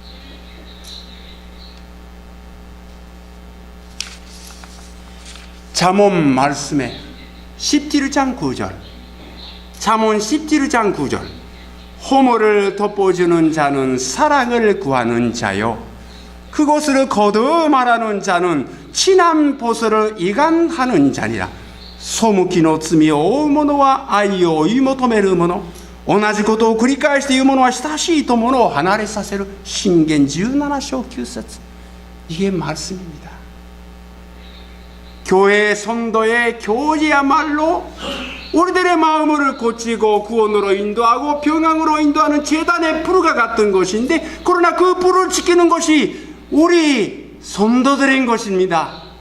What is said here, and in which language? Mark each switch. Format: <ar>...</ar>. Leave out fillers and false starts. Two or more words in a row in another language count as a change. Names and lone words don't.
<ko>잠언 말씀에 17장 9절, 잠언 17장 9절, 허물을 덮어주는 자는 사랑을 구하는 자요, 그것을 거두어 말하는 자는 친한 보수를 이간하는 자니라.</ko> <ja>背きの罪を負う者は愛を追い求める者、同じことを繰り返して言う者は親しい友を離れさせる。箴言17章9節。</ja> <ko>이게 말씀입니다. 교회 성도의 교제야말로 우리들의 마음을 고치고 구원으로 인도하고 평강으로 인도하는 제단의 불과 같은 것인데, 그러나 그 불을 지키는 것이 우리 성도들인 것입니다.</ko>